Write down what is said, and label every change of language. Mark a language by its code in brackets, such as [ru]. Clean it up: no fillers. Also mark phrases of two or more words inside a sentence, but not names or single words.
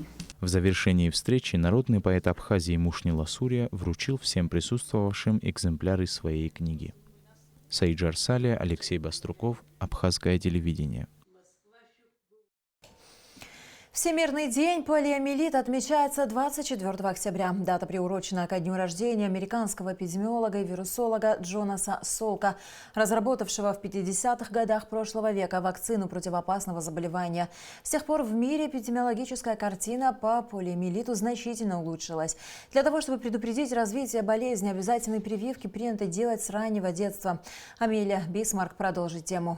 [ru] В завершении встречи народный поэт Абхазии Мушнила Сурья вручил всем присутствовавшим экземпляры своей книги. Саиджар Салия, Алексей Баструков, Абхазское телевидение. Всемирный день полиомиелита отмечается 24 октября. Дата приурочена ко дню рождения американского эпидемиолога и вирусолога Джонаса Солка, разработавшего в 50-х годах прошлого века вакцину против опасного заболевания. С тех пор в мире эпидемиологическая картина по полиомиелиту значительно улучшилась. Для того, чтобы предупредить развитие болезни, обязательные прививки принято делать с раннего детства. Амелия Бисмарк продолжит тему.